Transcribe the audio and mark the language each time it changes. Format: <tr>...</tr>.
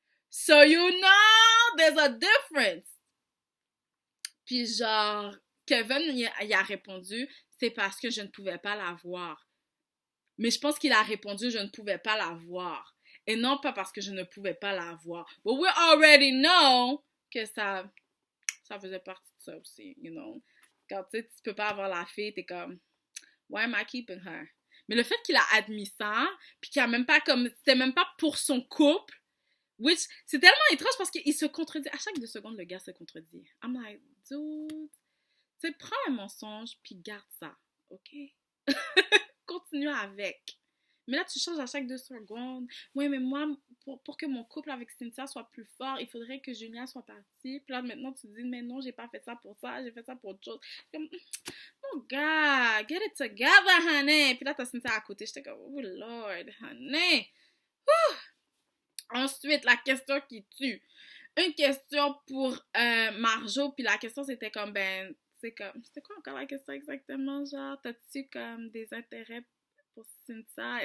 <en>So you know, there's a difference.</en> <fr>Puis genre, Kevin, il a répondu, c'est parce que je ne pouvais pas la voir. Mais je pense qu'il a répondu, je ne pouvais pas la voir. Et non pas parce que je ne pouvais pas la voir. But we already know que ça faisait partie de ça aussi, you know. Quand tu sais, tu peux pas avoir la fille, t'es comme, why am I keeping her? Mais le fait qu'il a admis ça, puis qu'il a même pas comme, c'était même pas pour son couple, which, c'est tellement étrange parce qu'il se contredit. À chaque 2 secondes, le gars se contredit. I'm like, dude, tu sais, prends un mensonge, puis garde ça, ok? Continue avec. Mais là, tu changes à chaque 2 secondes. Oui, mais moi, pour que mon couple avec Cynthia soit plus fort, il faudrait que Julien soit parti. Puis là, maintenant, tu dis, mais non, j'ai pas fait ça pour ça, j'ai fait ça pour autre chose.</fr> <en>Comme, oh, God, get it together, honey.</en> <fr>Puis là, t'as Cynthia à côté. J'étais comme, oh, Lord, honey. Ensuite, la question qui tue. Une question pour Marjo, puis la question, c'était comme, ben, c'est comme, c'était quoi encore la question exactement, genre, t'as-tu comme des intérêts pour Cynthia?</fr>